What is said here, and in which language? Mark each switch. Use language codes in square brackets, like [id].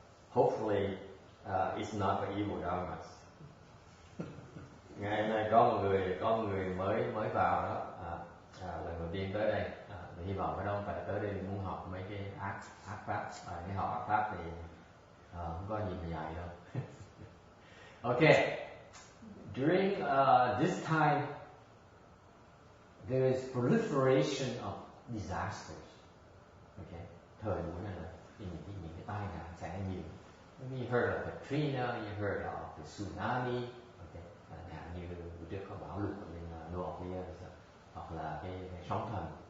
[en] Hopefully it's not the evil dharmas. [vi] Ngày hôm nay có một người mới vào đó, lần đầu tiên tới đây. Hy vọng cái đó phải tới đây muốn học mấy cái ác pháp. Cái học ác pháp thì không có gì mà dạy đâu. [en] Okay, during this time, there is proliferation of disasters. [vi] Okay, thời buổi này là những cái tai nạn xảy ra nhiều. [en] You heard of Katrina, you heard of the tsunami. [vi] Okay, nạn như trước có bão lụt ở bên North Korea, hoặc là cái sóng thần.